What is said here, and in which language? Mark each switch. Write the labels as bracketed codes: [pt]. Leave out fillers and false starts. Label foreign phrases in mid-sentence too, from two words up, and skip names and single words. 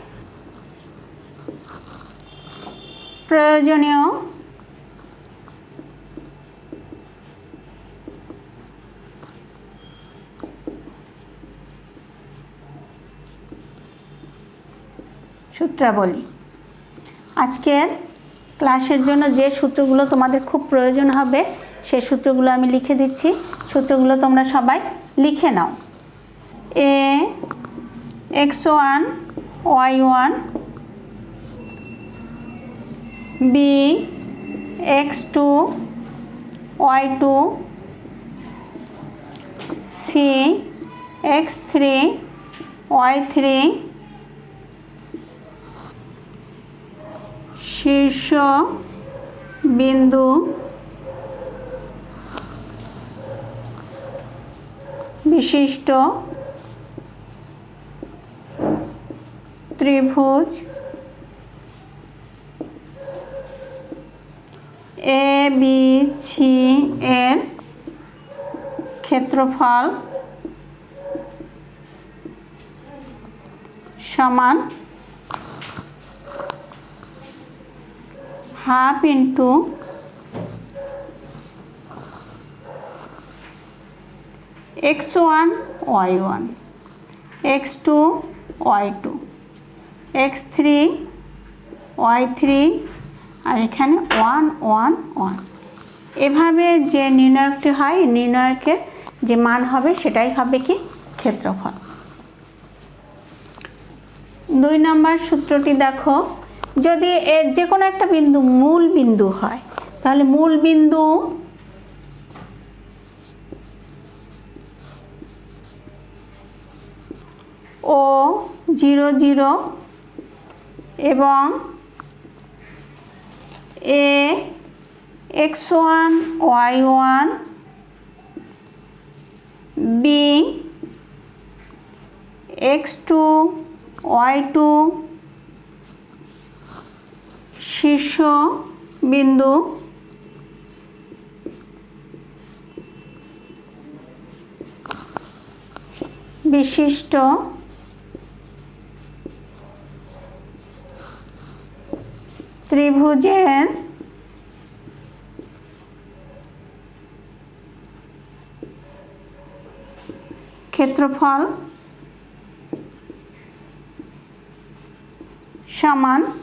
[bn] প্রয়োজনীয় সূত্রাবলী। আজকের ক্লাসের জন্য যে সূত্রগুলো তোমাদের খুব প্রয়োজন হবে সেই সূত্রগুলো আমি লিখে দিচ্ছি। সূত্রগুলো তোমরা সবাই লিখে নাও। x1 y1 b x2 y2 c x3 y3 শীর্ষ বিন্দু বিশিষ্ট ত্রিভুজ ABC এর ক্ষেত্রফল সমান [en] half into [bn] x1 y1 x2 y2 x3 y3 আর এখানে 1 1 1। এভাবে যে নির্ণয়কটি হয়, নির্ণয়কের যে মান হবে সেটাই হবে কি ক্ষেত্রফল। 2 নম্বর সূত্রটি দেখো, যদি এর যে কোনো একটা বিন্দু মূল বিন্দু হয় তাহলে মূল বিন্দু ও 0 0 এবং এ x1 y1 b x2 y2 শীর্ষ বিন্দু বিশিষ্ট ত্রিভুজের ক্ষেত্রফল সমান